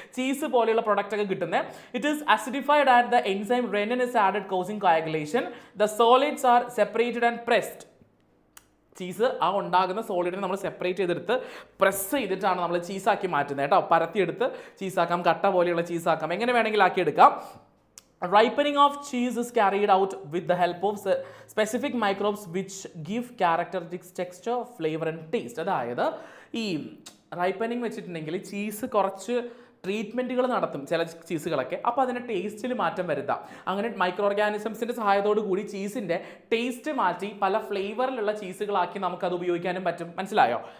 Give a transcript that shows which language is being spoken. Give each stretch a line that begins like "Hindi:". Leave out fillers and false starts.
Malayalam: Cheese പോലെയുള്ള product ഒക്കെ കിട്ടുന്നത്.
English: It is acidified and the enzyme rennin is added causing coagulation. The solids are separated and pressed.
Malayalam: Cheese ആ ഉണ്ടാകുന്ന സോളിഡിനെ നമ്മൾ separate ചെയ്തെടുത്ത് പ്രസ് ചെയ്തിട്ടാണ് നമ്മൾ ചീസാക്കി മാറ്റുന്നത് കേട്ടോ. പരത്തിയെടുത്ത് ചീസാക്കാം, കട്ട പോലെയുള്ള ചീസാക്കാം, എങ്ങനെ വേണമെങ്കിലും ആക്കിയെടുക്കാം.
English: Ripening of cheese is carried out with the help of specific microbes which give characteristic texture, flavor and taste.
Malayalam: അതായത് ഈ റൈപ്പനിങ് വെച്ചിട്ടുണ്ടെങ്കിൽ ചീസ് കുറച്ച് ട്രീറ്റ്മെൻറ്റുകൾ നടത്തും ചില ചീസുകളൊക്കെ. അപ്പോൾ അതിൻ്റെ ടേസ്റ്റിൽ മാറ്റം വരുത്താം. അങ്ങനെ മൈക്രോ ഓർഗാനിസംസിൻ്റെ സഹായത്തോടു കൂടി ചീസിൻ്റെ ടേസ്റ്റ് മാറ്റി പല ഫ്ലേവറിലുള്ള ചീസുകളാക്കി നമുക്കത് ഉപയോഗിക്കാനും പറ്റും. മനസ്സിലായോ?